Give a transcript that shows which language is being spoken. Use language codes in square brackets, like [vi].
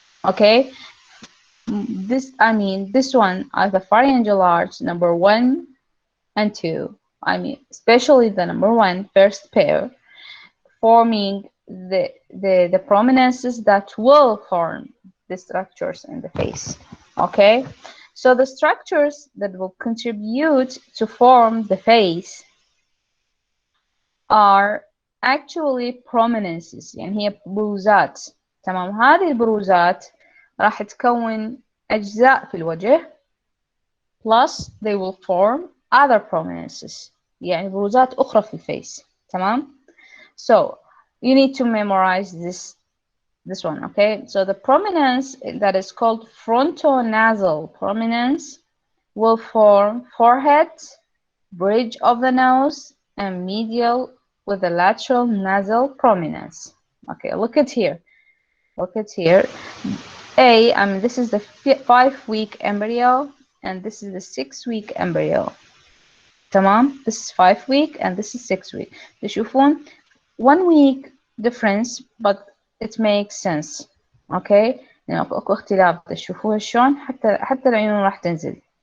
[en] Okay, this one the pharyngeal arch number 1 and 2, I mean especially the number 1 first pair, forming the prominences that will form the structures in the face. Okay, so the structures that will contribute to form the face are actually prominences، [ar] يعني هي بروزات. تمام، هذه البروزات راح تكون أجزاء في الوجه [en] plus they will form other prominences، [ar] يعني بروزات أخرى في الفيس. [en] تمام، so you need to memorize this one. Okay, so the prominence that is called frontonasal prominence will form forehead, bridge of the nose, and medial with the lateral nasal prominence. Okay, look at here. Look at here. I mean, this is the 5-week embryo, and this is the 6-week embryo. [ar] تمام. [en] This is 5 week and this is 6 week. تشوفون 1 week difference, but it makes sense. [ar] Okay. يعني اكو اختلاف. تشوفوها شلون حتى العيون راح تنزل.